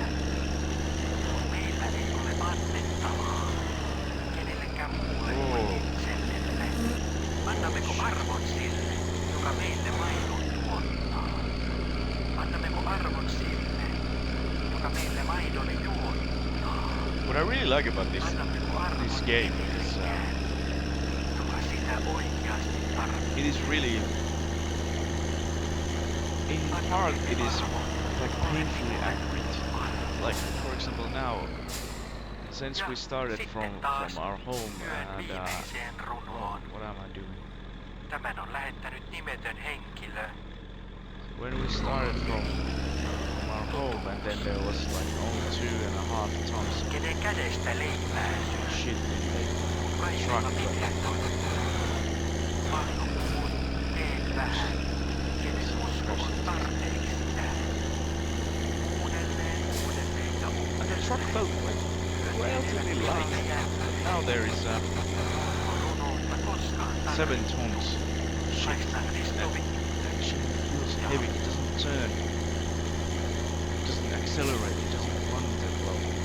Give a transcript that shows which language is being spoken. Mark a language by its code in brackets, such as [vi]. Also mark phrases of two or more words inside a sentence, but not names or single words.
[fi] Meillä ei ole annettavaa. Kenellekään muulle kuin itsellemme. Annammeko arvon sille, joka meille maidon tuottaa? Annammeko arvon sille, joka meille maidon juottaa? [en] What I really like about this game is [fi] joka sitä oikeasti tarvitsee. [en] it is really in part it is like painfully accurate. Like for example now, since we started from our home and what am I doing? [fi] Tämän on lähettänyt nimetön henkilö. [en] When we started from our home and then there was like only 2.5 tons [fi] Kenen kädestä leipää [en] of shit in the [fi] kaikilla [en] truck. [fi] pimeätoin. Paljon puhut, teet vähän. Kenen usko on tarpeeksi sitä. Uudelleen ja [en] And the [fi] uudelleen. [en] truck felt like relatively light. Now there is 7 tons of shit. Actually feels heavy. It doesn't turn. It doesn't accelerate. It doesn't run that well.